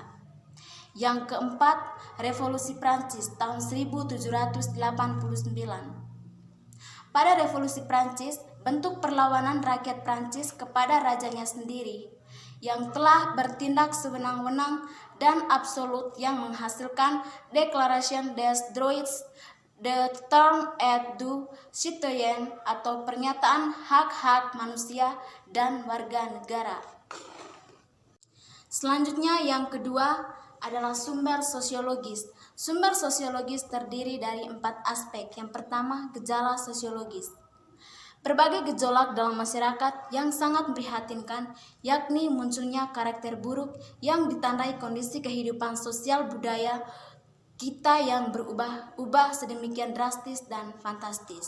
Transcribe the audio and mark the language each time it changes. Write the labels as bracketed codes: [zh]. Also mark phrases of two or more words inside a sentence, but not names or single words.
[id] Yang keempat, Revolusi Prancis tahun 1789. Pada Revolusi Prancis, bentuk perlawanan rakyat Prancis kepada rajanya sendiri yang telah bertindak sewenang-wenang dan absolut yang menghasilkan Déclaration des droits de l'homme et du citoyen atau pernyataan hak-hak manusia dan warga negara. Selanjutnya yang kedua adalah sumber sosiologis. Sumber sosiologis terdiri dari 4 aspek. Yang pertama, gejala sosiologis. Berbagai gejolak dalam masyarakat yang sangat memprihatinkan, yakni munculnya karakter buruk yang ditandai kondisi kehidupan sosial budaya kita yang berubah-ubah sedemikian drastis dan fantastis.